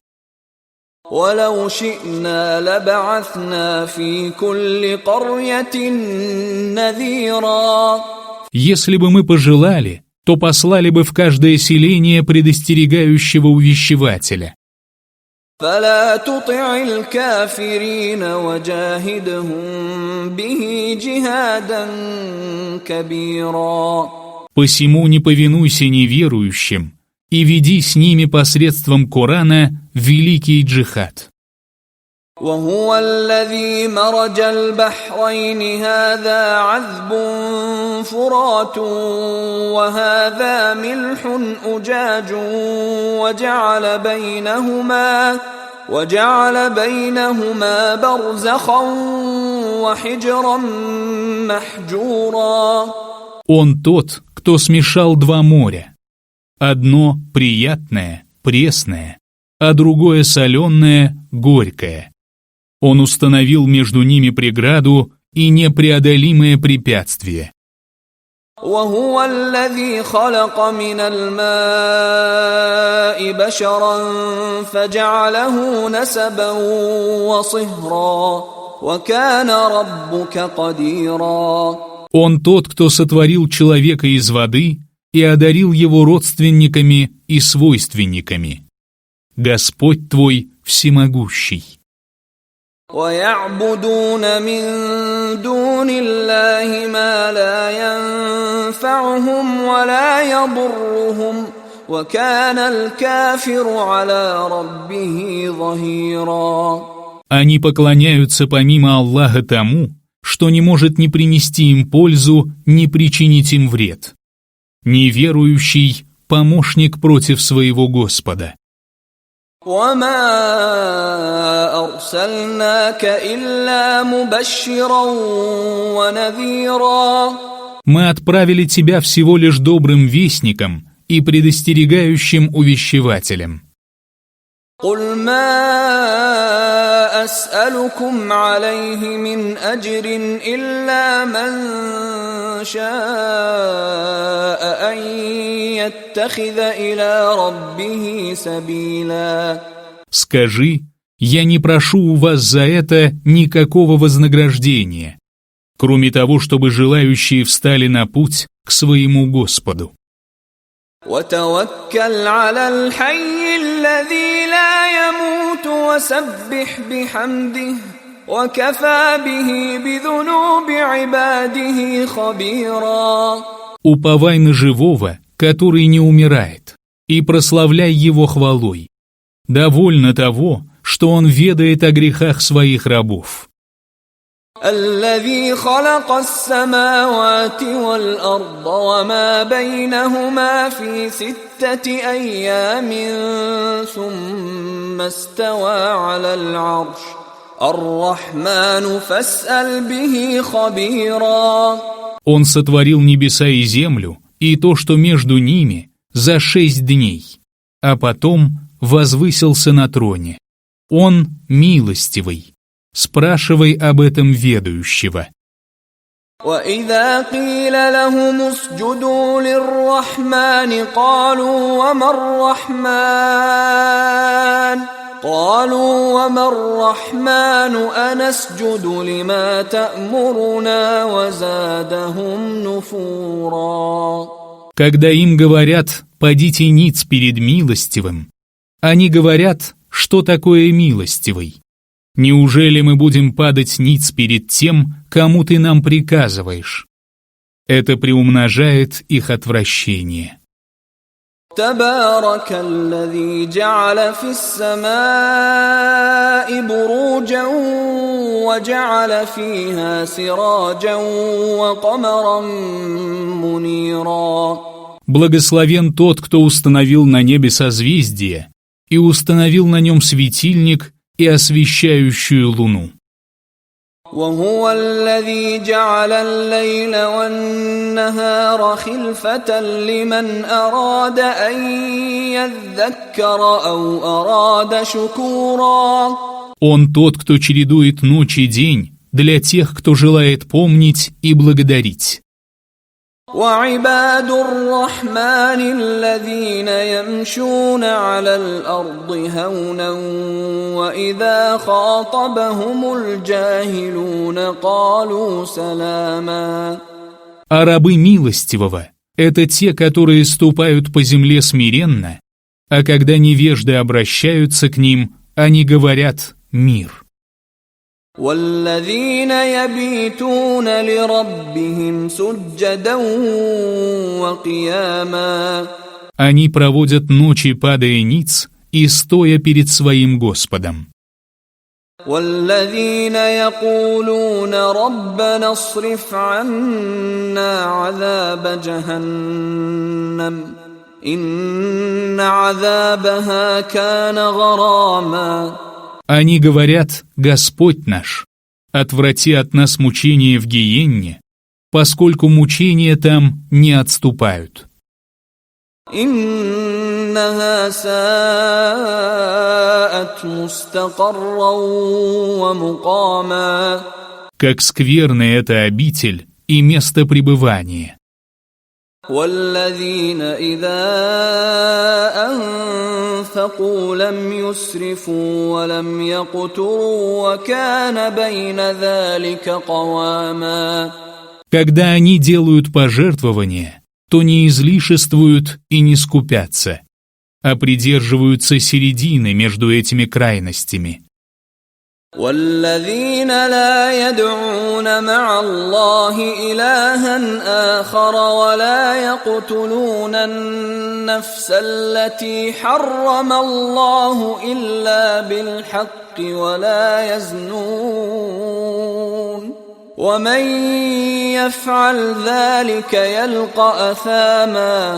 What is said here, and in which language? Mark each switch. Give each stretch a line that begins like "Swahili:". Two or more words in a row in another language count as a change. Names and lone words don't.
Arabic: وَلَوْ شِئْنَا لَبَعَثْنَا فِي كُلِّ قَرْيَةٍ نَذِيرًا.
Russian: Если бы мы пожелали, то послали бы в каждое селение предостерегающего увещевателя.
Arabic: فَلَا تُطِعِ الْكَافِرِينَ وَجَاهِدْهُم بِهِ جِهَادًا كَبِيرًا.
Russian: Посему не повинуйся неверующим и веди с ними посредством Корана великий джихад.
Arabic: وهو الذي مرج البحرين هذا عذب فرات وهذا ملح أجاج وجعل بينهما برزخا وحجرا محجورا.
Russian: Он тот, кто смешал два моря. Одно приятное, пресное, а другое соленое, горькое. Он установил между ними преграду и непреодолимое препятствие.
Arabic: وهو الذي خلق من الماء بشرا فجعله نسبا وصهرا وكان ربك قديرا.
Russian: Он тот, кто сотворил человека из воды и одарил его родственниками и свойственниками. Господь твой всемогущий.
Arabic: ويعبدون من دون الله ما لا ينفعهم ولا يضرهم وكان الكافر على ربه ظهيرا.
Russian: Они поклоняются помимо Аллаха тому, что не может ни принести им пользу, ни причинить им вред. Неверующий – помощник против своего Господа.
Arabic: وما أرسلناك إلا مبشرا ونذيرا.
Russian: Мы отправили тебя всего лишь добрым вестником и предостерегающим увещевателем.
Arabic: قل ما أسألكم عليه من أجر إلا من شاء أن يتخذ إلى ربه سبيلا.
Russian: Скажи, я не прошу у вас за это никакого вознаграждения, кроме того, чтобы желающие встали на путь к своему Господу.
Arabic: وتوكل على الحي الذي لا يموت وسبح بحمده وكفى به بذنوب عباده خبيرا.
Russian: Уповай на живого, который не умирает, и прославляй его хвалой. Довольно того, что он ведает о грехах своих рабов.
Arabic: الذي خلق السماوات والأرض وما بينهما في 6 أيام ثم استوى على العرش الرحمن فاسأل به خبيرا.
Russian: Он сотворил небеса и землю, и то, что между ними, за 6 дней, а потом возвысился на троне. Он милостивый. Спрашивай об этом ведающего.
Arabic: وَإِذَا قِيلَ لَهُمُ اسْجُدُوا لِلرَّحْمَنِ قَالُوا وَمَا الرَّحْمَنُ أَنَسْجُدُ لِمَا تَأْمُرُنَا وَزَادَهُمْ نُفُورًا.
Russian: Когда им говорят «падите ниц перед милостивым», они говорят, что такое милостивый. Неужели мы будем падать ниц перед тем, кому ты нам приказываешь? Это приумножает их отвращение.
Arabic: تبارك الذي جعل في السماء بروجا وجعل فيها سراجا وقمرا منيرا.
Russian: Благословен тот, кто установил на небе созвездие и установил на нем светильник и освещающую луну.
Arabic: وهو الذي جعل الليل والنهار خلفة لمن أراد أن يذكر أو أراد شكورا.
Russian: Он тот, кто чередует ночь и день для тех, кто желает помнить и благодарить.
Arabic: وعباد الرحمن الذين يمشون على الأرض هونا وإذا خاطبهم الجاهلون قالوا سلاما.
Russian: А рабы милостивого — это те, которые ступают по земле смиренно, а когда невежды обращаются к ним, они говорят «мир».
Arabic: والذين يبيتون لربهم سجدا وقياما.
Russian: Они проводят ночи, падая ниц и стоя перед своим Господом.
Arabic: والذين يقولون ربنا اصرف عنا عذاب جهنم إن عذابها كان غراما.
Russian: Они говорят: «Господь наш, отврати от нас мучения в гиенне, поскольку мучения там не отступают».
Arabic: إنها ساءت مستقرا ومقاما.
Russian: Как скверна эта обитель и место пребывания.
Arabic: والذين إذا أنفقوا لم يسرفوا ولم يقتروا وكان بين ذلك قواما.
Russian: Когда они делают пожертвования, то не излишествуют и не скупятся, а придерживаются середины между этими крайностями.
Arabic: والذين لا يدعون مع الله إلها آخر ولا يقتلون النفس التي حرم الله إلا بالحق ولا يزنون ومن يفعل ذلك يلقى أثاما.